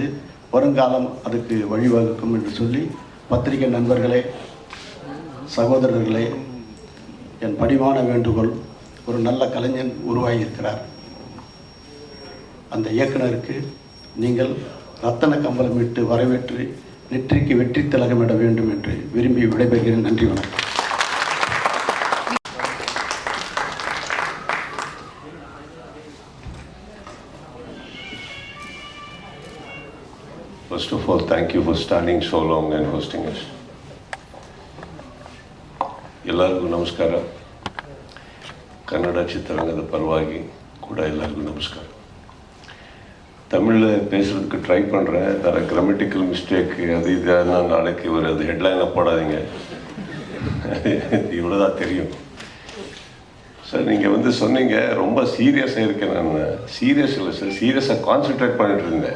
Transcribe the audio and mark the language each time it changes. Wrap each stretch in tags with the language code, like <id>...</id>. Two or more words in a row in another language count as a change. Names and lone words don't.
<ta>வருங்காலம் அதுக்கு வழிவகுக்கும் என்று சொல்லி, பத்திரிகை நண்பர்களே, சகோதரர்களே, என் பணிவான வேண்டுகோள், ஒரு நல்ல கலைஞன் உருவாகியிருக்கிறார். அந்த இயக்குனருக்கு நீங்கள் ரத்தன கம்பளமிட்டு வரவேற்று நெற்றிக்கு வெற்றி திலகமிட வேண்டும் என்று விரும்பி விடைபெறுகிறேன். நன்றி, வணக்கம்.</ta> <en>First of all, thank you for standing so long and hosting us.</en> <kn>ಎಲ್ಲರಿಗೂ ನಮಸ್ಕಾರ. ಕನ್ನಡ ಚಿತ್ರರಂಗದ ಪರವಾಗಿ ಕೂಡ ಎಲ್ಲರಿಗೂ ನಮಸ್ಕಾರ.</kn> <ta>தமிழில் பேசுகிறதுக்கு ட்ரை பண்ணுறேன். வேறு</ta> <en>grammatical mistake</en> <ta>அது இதெல்லாம் நாளைக்கு அது ஹெட்லைனாக போடாதீங்க, இவ்வளோ தான் தெரியும். சார் நீங்கள் வந்து சொன்னீங்க ரொம்ப சீரியஸாக இருக்கேன். நான் சீரியஸ் இல்லை சார், சீரியஸாக கான்சென்ட்ரேட் பண்ணிட்டு இருந்தேன்.</ta>